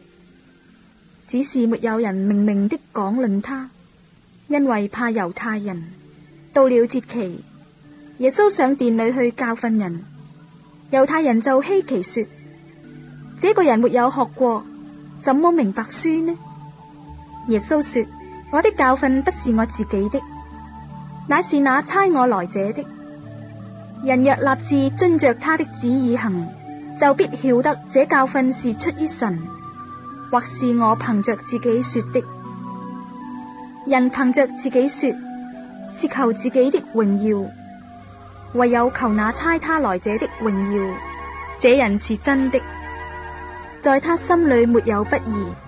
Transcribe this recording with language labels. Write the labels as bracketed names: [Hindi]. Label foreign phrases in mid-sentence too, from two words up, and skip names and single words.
[Chinese] 只是沒有人明明的講論他，因為怕猶太人。到了節期，耶穌上殿裏去教訓人，猶太人就稀奇說：這個人沒有學過，怎麼明白書呢？耶穌說： 我的教訓不是我自己的，乃是那差我來者的。人若立志遵着他的旨意行，就必曉得這教訓是出於神，或是我憑着自己說的。人憑着自己說，是求自己的榮耀，唯有求那差他來者的榮耀，這人是真的，在他心裏沒有不義。